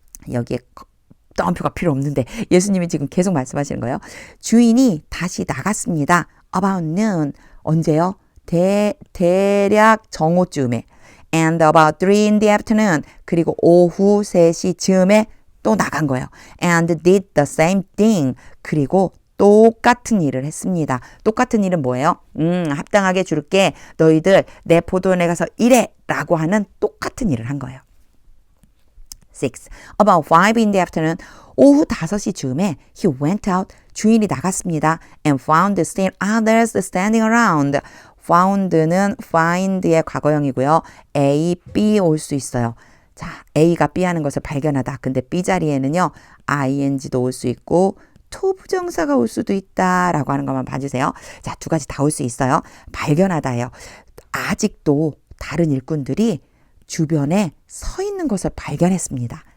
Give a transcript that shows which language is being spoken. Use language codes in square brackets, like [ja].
[ko] 여기에 따옴표가 필요 없는데 예수님이 지금 계속 말씀하시는 거예요. 주인이 다시 나갔습니다. [en] About noon. [ko] 언제요? 대략 정오쯤에 [en] and about 3 in the afternoon [ko] 그리고 오후 3시 즈음에 또 나간 거예요. [en] and did the same thing [ko] 그리고 똑같은 일을 했습니다. 똑같은 일은 뭐예요? 합당하게 줄게. 너희들 내 포도원에 가서 일해 라고 하는 똑같은 일을 한 거예요. 6. [en] About 5 in the afternoon [ko] 오후 5시 즈음에 [en] he went out [ko] 주인이 나갔습니다. [en] and found still others standing around [ko] found는 find의 과거형이고요. A, B 올 수 있어요. 자, A가 B 하는 것을 발견하다. 근데 B 자리에는요. ing도 올 수 있고 to 부정사가 올 수도 있다라고 하는 것만 봐주세요. 자, 두 가지 다 올 수 있어요. 발견하다예요. 아직도 다른 일꾼들이 주변에 서 있는 것을 발견했습니다.